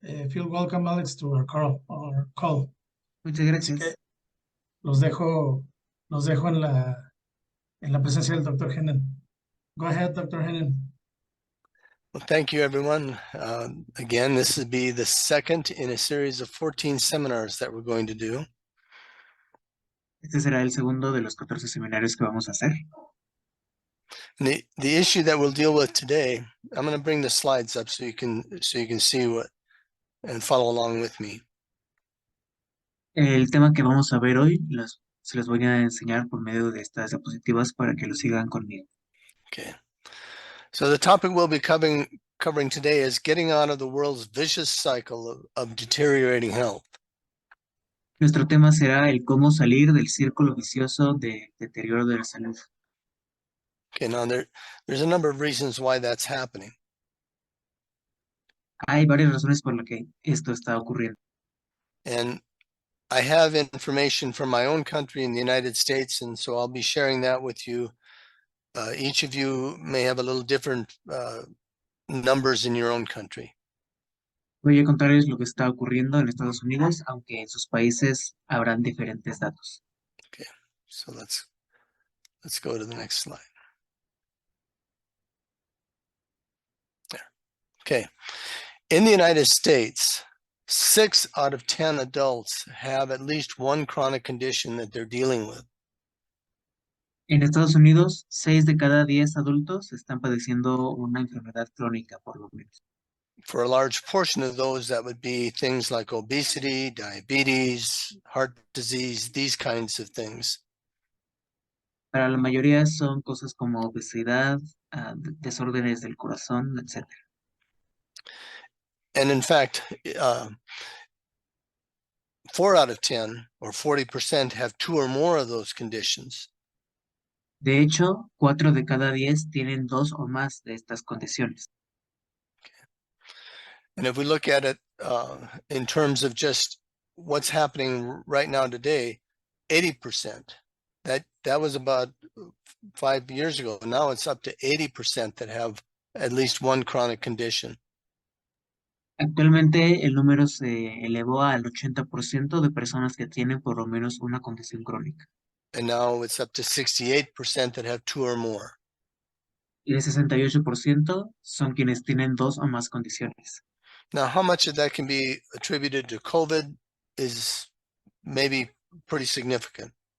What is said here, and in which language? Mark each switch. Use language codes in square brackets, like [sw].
[en] Feel welcome, Alex, to our call. [es] Muchas gracias. Así que los dejo en la presencia del Dr. [en] Hennen. Go ahead, Dr. Hennen. Well, thank you, everyone. Again, this will be the second in a series of 14 seminars that we're going to do. [es] Este será el segundo de los 14 seminarios que vamos a hacer. [en] And the issue that we'll deal with today, I'm going to bring the slides up so you can see what and follow along with me. [es] El tema que vamos a ver hoy se los voy a enseñar por medio de estas diapositivas para que lo sigan conmigo. [en] Okay. So the topic we'll be covering today is getting out of the world's vicious cycle of deteriorating health. [es] Nuestro tema será el cómo salir del círculo vicioso de deterioro de la salud. [en] Okay, now there's a number of reasons why that's happening. [es] Hay varias razones por las que esto está ocurriendo. [en] And I have information from my own country in the United States, and so I'll be sharing that with you. Each of you may have a little different numbers in your own country. [es] Voy a contarles lo que está ocurriendo en Estados Unidos, aunque en sus países habrán diferentes datos. [en] Okay, so let's go to the next slide. There. Okay, in the United States, 6 out of 10 adults have at least one chronic condition that they're dealing with. [es] En Estados Unidos, 6 de cada 10 adultos están padeciendo una enfermedad crónica, por lo menos. [en] For a large portion of those, that would be things like obesity, diabetes, heart disease, these kinds of things. [es] Para la mayoría son cosas como obesidad, desórdenes del corazón, etc. [en] And in fact, 4 out of 10, or 40%, have 2 or more of those conditions. [es] De hecho, 4 de cada 10 tienen 2 o más de estas condiciones. [en] And if we look at it in terms of just what's happening right now today, 80%, that was about 5 years ago. Now it's up to 80% that have at least one chronic condition. [es] Actualmente el número se elevó al 80% de personas que tienen por lo menos una condición crónica. [en] And now it's up to 68% that have 2 or more. [es] Y el 68% son quienes tienen 2 o más condiciones. [en] Now, how much of that can be attributed to COVID is maybe pretty significant.